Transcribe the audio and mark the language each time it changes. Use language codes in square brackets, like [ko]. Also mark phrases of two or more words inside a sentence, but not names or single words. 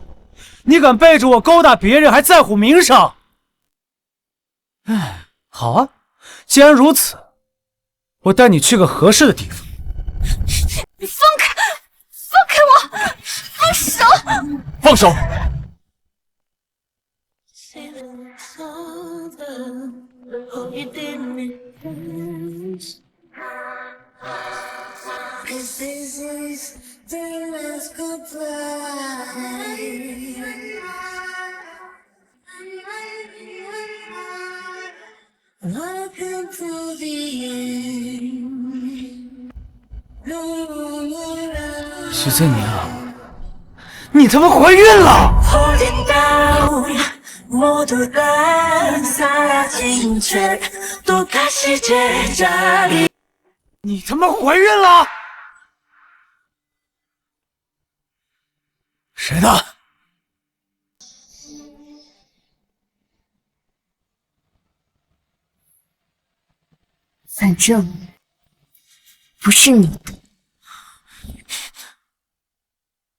[zh] 你敢背着我勾搭别人，还在乎名声？哎，好啊，既然如此，我带你去个合适的地方。你放开，放开我！放手！放手！ [en] 'Cause this is the last goodbye. Welcome to the end. [zh] 徐翠宁啊，你他妈怀孕了！ [en] Holding down [ko] 모두 다 사라진 채 또다시 제자리. [zh] 你他妈怀孕了！ 谁的？反正不是你的。